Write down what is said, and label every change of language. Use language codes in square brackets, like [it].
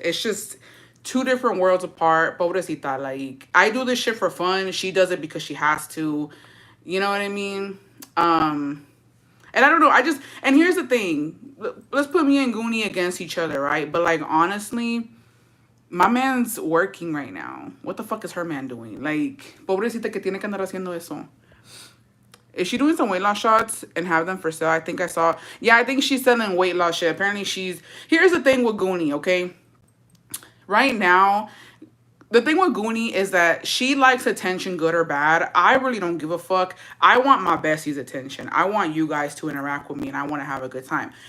[en] It's just two different worlds apart. Pobrecita, like, I do this shit for fun. She does it because she has to. You know what I mean? And I don't know. And here's the thing. Let's put me and Goonie against each other, right? But, like, honestly, my man's working right now. What the fuck is her man doing? [es] Like, pobrecita que tiene que andar haciendo eso. [en] Is she doing some weight loss shots and have them for sale? I think I saw. Yeah, I think she's selling weight loss shit. Apparently here's the thing with Goonie, okay? Right now, the thing with Goonie is that she likes attention, good or bad. I really don't give a fuck. I want my bestie's attention. I want you guys to interact with me and I want to have a good time.